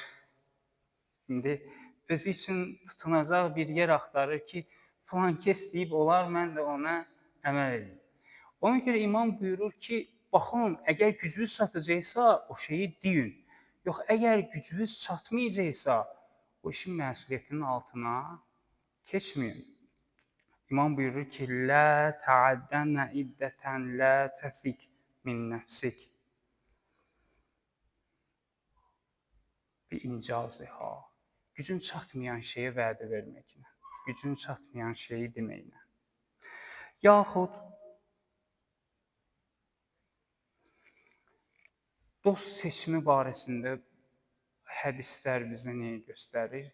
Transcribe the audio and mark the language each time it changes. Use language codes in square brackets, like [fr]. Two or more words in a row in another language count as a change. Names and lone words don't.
[az] İndi özü üçün tutunacaq bir yer axtarır ki, filan kəs deyib olar, mən də ona əməl edeyim. Ona görə imam buyurur ki, baxın, əgər gücünüz çatacaqsa, o şeyi deyin. Yox, əgər gücünüz çatmayacaqsa, o işin məsuliyyətinin altına keçməyin. İmam buyurur ki, [ar] لا تعدن عدة لا تثق من نفسك بإنجازها. [az] Gücün çatmayan şeyə vədə verməklə, gücün çatmayan şeyi deməklə. Yaxud dost seçimi barəsində hədislər bizə nəyi göstərir?